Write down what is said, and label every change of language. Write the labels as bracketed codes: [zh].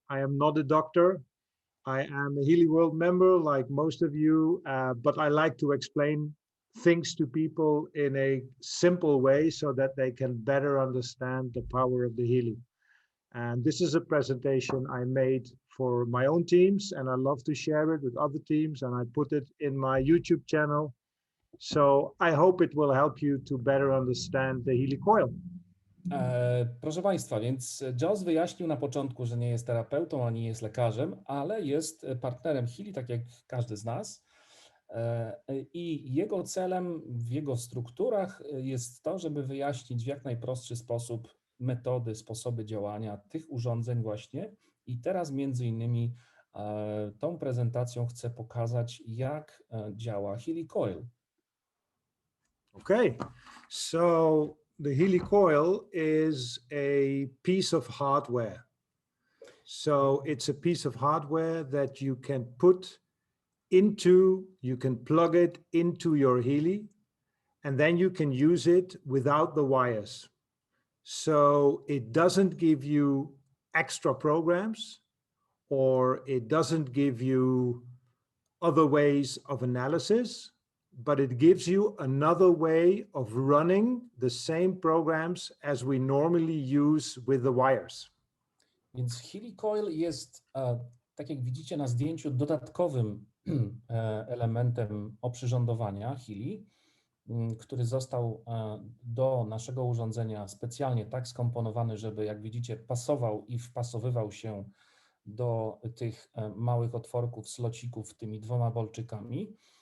[en] I am not a doctor. I am a Healy World member, like most of you, but I like to explain things to people in a simple way so that they can better understand the power of the Healy. And this is a presentation I made for my own teams, and I love to share it with other teams, and I put it in my YouTube channel. So I hope it will help you to better understand the Healy Coil. [pl] Proszę Państwa, więc Joss wyjaśnił na początku, że nie jest terapeutą ani nie jest lekarzem, ale jest partnerem Healy, tak jak każdy z nas. I jego celem w jego strukturach jest to, żeby wyjaśnić w jak najprostszy sposób metody, sposoby działania tych urządzeń właśnie. I teraz między innymi tą prezentacją chcę pokazać, jak działa Healy Coil. [en] Okay, so the Healy Coil is a piece of hardware. So it's a piece of hardware that you can put into, you can plug it into your Healy, and then you can use it without the wires. So it doesn't give you extra programs, or it doesn't give you other ways of analysis, but it gives you another way of running the same programs as we normally use with the wires. [pl] Więc Healy Coil jest, tak jak widzicie na zdjęciu, dodatkowym elementem oprzyrządowania Healy, który został do naszego urządzenia specjalnie tak skomponowany, żeby, jak widzicie, pasował i wpasowywał się do tych małych otworków, slocików tymi dwoma bolczykami.